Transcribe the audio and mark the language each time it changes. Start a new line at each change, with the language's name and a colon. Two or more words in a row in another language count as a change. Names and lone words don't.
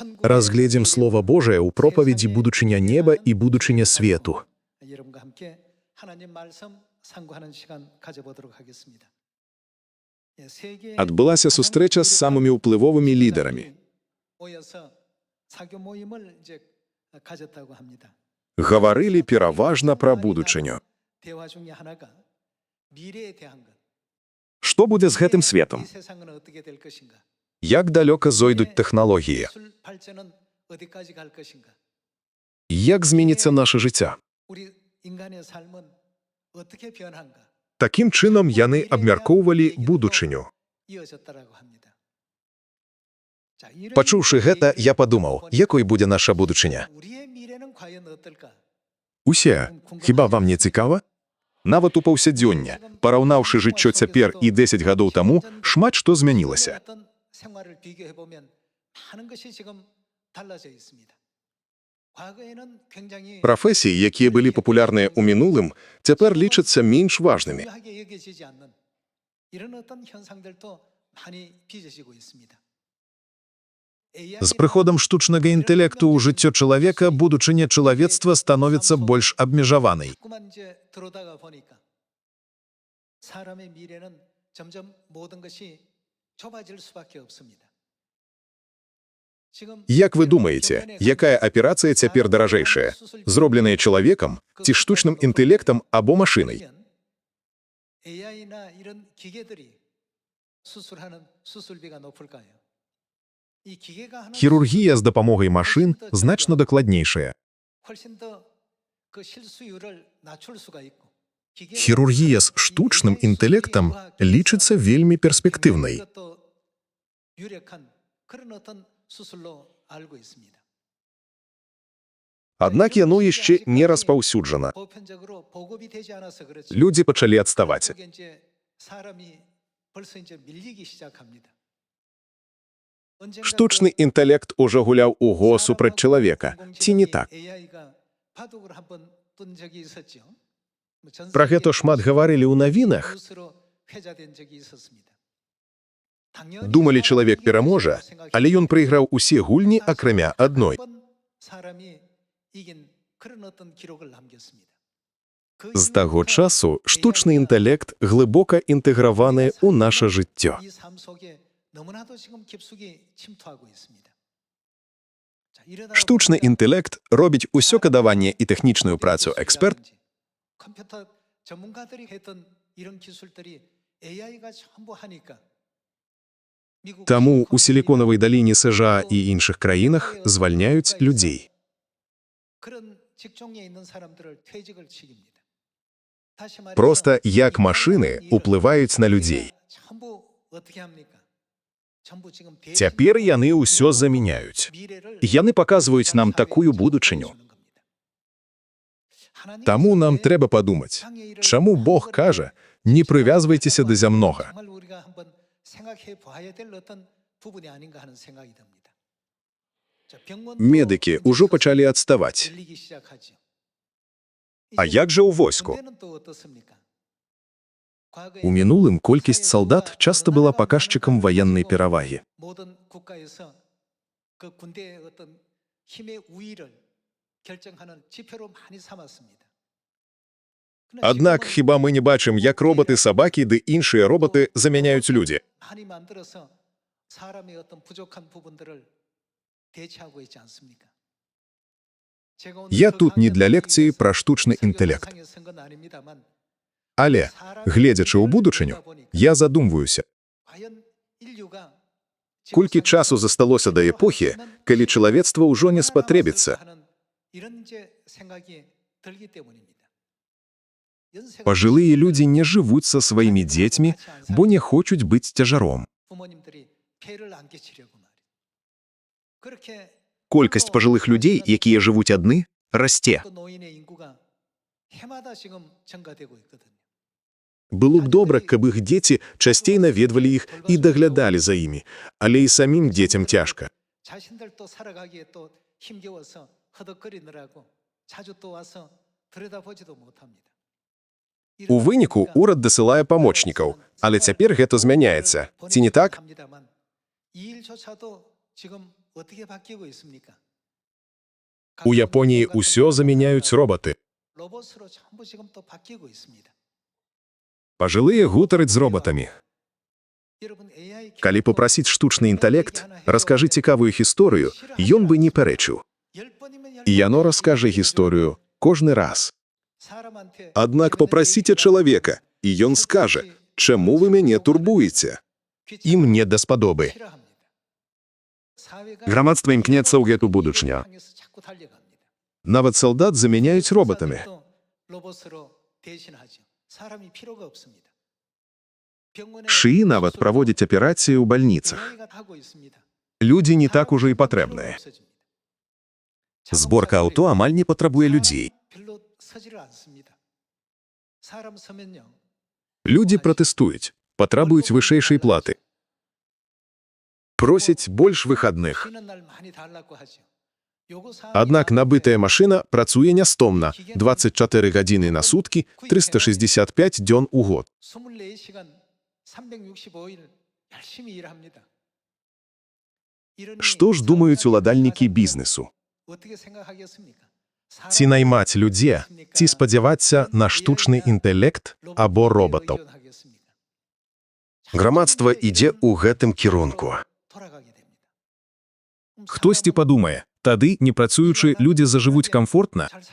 Belarusian: разгледзім Слова Божае ў проповеди «Будучыня неба» и «Будучыня свету».
Korean: 여러분과 함께 하나님 말씀 상고하는 시간 가져보도록 하겠습니다.
Belarusian: Адбылася сустрэча з самымі ўплывовымі лідарамі.
Korean: 모여서 사교 모임을 이제 가졌다고 합니다.
Belarusian: Гаварылі пераважна пра будучыню.
Korean: 대화 중에 하나가 미래에 대한 것.
Belarusian: Што будзе з гэтым
Korean: 이
Belarusian: светам?
Korean: 세상은 어떻게 될 것인가?
Belarusian: Як далёка зойдуць тэхналогіі?
Korean: 기술 발전은 어디까지 갈 것인가?
Belarusian: Як зменіцца наша жыцця?
Korean: 우리 인간의 삶은 어떻게 변한가?
Belarusian: Такім чынам яны абмяркоўвалі будучыню.
Korean: 이어졌다라고 합니다. 자, 이런
Belarusian: Пачуўшы гэта, я падумаў, якой будзе наша будучыня.
Korean: 우리의 미래는 과연 어떨까?
Belarusian: Усе, хіба вам не цікава? Нават у паўсядзёння, параўнаўшы жыццё цяпер і 10 гадоў таму, шмат што змянілася.
Korean: 어떤 생활을 비교해 보면 많은 것이 지금 달라져 있습니다. 과거에는 굉장히
Belarusian: Прафесіі, якія былі папулярныя ў мінулым, цяпер лічацца менш важнымі.
Korean: 중요하게 여겨지지 않는 이런 어떤 현상들도 많이 빚어지고 있습니다.
Belarusian: З прыходам штучнага інтэлекту ў жыццё чалавека будучыня чалавецтва становіцца больш абмежаванай.
Korean: 자꾸만 이제 들어오다가 보니까 사람의 미래는 점점 모든 것이 좁아질 수밖에 없습니다. 지금
Belarusian: Як вы думаеце, якая аперацыя цяпер даражэйшая? Зробленая чалавекам ці штучным інтэлектам або машынай?
Korean: AI나 이런 기계들이 수술하는 수술비가 높을까요? 이 기계가 하는
Belarusian: Хірургія з дапамогай машын значна дакладнейшая.
Korean: 훨씬 더 그 실수율을 낮출 수가 있고 기계는
Belarusian: Хірургія з штучным інтэлектам лічыцца вельмі перспектыўнай.
Korean: 이것도 유력한 그런 어떤 수술로 알고 있습니다.
Belarusian: Аднак яно яшчэ не распаўсюджана.
Korean: 보편적으로 보급이 되지 않아서 그렇죠.
Belarusian: Людзі пачалі адставаць.
Korean: 그게 이제 사람이 벌써 이제 밀리기 시작합니다. 언젠가
Belarusian: Штучны інтэлект ужо гуляў у го супраць чалавека. Ці не так?
Korean: AI가 바둑을 한번 둔 적이 있었죠. 전
Belarusian: Пра гэта шмат гаварылі ў навінах.
Korean: 뉴스로 회자된 적이 있었습니다.
Belarusian: Думалі, чалавек пераможа, але ён прайграў усе гульні, акрамя адной.
Korean: 사람이 이긴 그런 어떤 기록을 남겼습니다.
Belarusian: З таго часу штучны інтэлект глыбока інтэграваны ў наша жыццё.
Korean: 이 삶 속에 너무나도 지금 깊숙이 침투하고 있습니다. 자, 이러다
Belarusian: Штучны
Korean: 보니까
Belarusian: інтэлект робіць усё кадаванне і тэхнічную працу эксперт,
Korean: 컴퓨터 전문가들이 했던 이런 기술들이 AI가 전부 하니까 미국
Belarusian: Таму ў сіліконавай даліне США і іншых краінах звальняюць людзей.
Korean: 그런 직종에 있는 사람들을 퇴직을 시킵니다. 다시 말해서
Belarusian: Проста як машыны ўплываюць на людзей.
Korean: 전부 어떻게 합니까? 전부 지금
Belarusian: Цяпер яны ўсё замяняюць.
Korean: 미래를
Belarusian: Яны паказваюць нам такую будучыню.
Korean: 주는 겁니다. 하나님께서
Belarusian: Таму нам
Korean: 내
Belarusian: трэба падумаць,
Korean: 세상의 일을
Belarusian: чаму Бог кажа, не прывязвайцеся да зямнога.
Korean: 정말 우리가 한번 생각해 봐야 될 어떤 부분이 아닌가 하는 생각이 듭니다. 자, 병원도
Belarusian: Медыкі ўжо пачалі адставаць.
Korean: 열리기 시작하죠.
Belarusian: А як жа ў войску?
Korean: 군대는 또 어떻습니까? 과거에
Belarusian: У мінулым колькасць салдат часта была паказчыкам ваеннай перавагі.
Korean: 모든 국가에서 그 군대의 어떤 힘의 우위를 결정하는 지표로 많이 삼았습니다.
Belarusian: Аднак хіба мы не бачым, як робаты, сабакі ды іншыя робаты замяняюць людзі?
Korean: 많이 만들어서 사람의 어떤 부족한 부분들을 대체하고 있지 않습니까? 제가 오늘
Belarusian: Я
Korean: 그
Belarusian: тут не для
Korean: 강연을
Belarusian: лекцыі
Korean: 위해서
Belarusian: пра штучны
Korean: 설교
Belarusian: інтэлект.
Korean: 영상에 쓴 건 아닙니다만
Belarusian: Але, гледзячы ў будучыню, я задумваюся,
Korean: 과연 인류가
Belarusian: колькі часу засталося да эпохі, калі чалавецтва ўжо не спатрэбіцца.
Korean: 이런 이제 생각이 들기 때문입니다. 연세가
Belarusian: Пажылыя людзі не жывуць са сваімі дзецьмі, бо не хочуць быць цяжаром.
Korean: 부모님들이 폐를 안 끼치려고 말이에요. 그렇게
Belarusian: Колькасць пажылых людзей, якія жывуць адны, расце.
Korean: 또 노인의 인구가 해마다 지금 증가되고 있거든요.
Belarusian: Было б добра, каб іх дзеці часцей наведвалі іх і даглядалі за імі, але і самім дзецям цяжка.
Korean: 자신들도 살아가기에 또 힘겨워서 허덕거리느라고 자주 또 와서 들여다보지도 못합니다.
Belarusian: У выніку урад дасылае памочнікаў, але цяпер гэта змяняецца. Ці не так?
Korean: 이 일조차도 지금 어떻게 바뀌고 있습니까?
Ukrainian: У Японії усё заміняють роботи.
Korean: 로봇으로 전부 지금 또 바뀌고 있습니다.
Belarusian: Пажылыя гутараць з роботамі.
Korean: 여러분 AI
Belarusian: Калі папрасіць штучны інтэлект, раскажы цікавую гісторыю, ён бы не пярэчыў.
Korean: 10번이면
Belarusian: І яно раскажа гісторыю кожны раз.
Korean: 사람한테
Belarusian: Аднак папрасіце чалавека, і ён скажа, чаму вы мяне турбуеце? Ім не даспадобы. Грамадства імкнецца ў гэту будучыню. Нават салдат замяняюць роботамі.
Korean: 로봇으로 대신하죠. 사람이 필요가 없습니다.
Belarusian: Шыі нават праводзяць аперацыі ў бальніцах.
Korean: AI가 하고 있습니다.
Belarusian: Людзі не так ужо і патрэбныя. Зборка аўто амаль не патрабуе людзей.
Korean: 별로 서지를 않습니다. 사람 서면요.
Belarusian: Людзі пратэстуюць, патрабуюць вышэйшай платы. Просяць больш выхадных.
Korean: 쉬는 날 많이 달라고 하죠. 요거 사람이
Belarusian: Аднак набытая машына працуе нястомна 24 гадзіны на суткі, 365 дзён у год.
Korean: 24시간 365일 열심히 일합니다.
Belarusian: Што ж думаюць уладальнікі бізнесу?
Korean: 어떻게 생각하겠습니까?
Belarusian: Ці наймаць людзей, ці спадзявацца на штучны інтэлект або роботаў. Грамадства ідзе ў гэтым кірунку. Хтосьці падумае, тады, не працуючы, людзі зажывуць камфортна.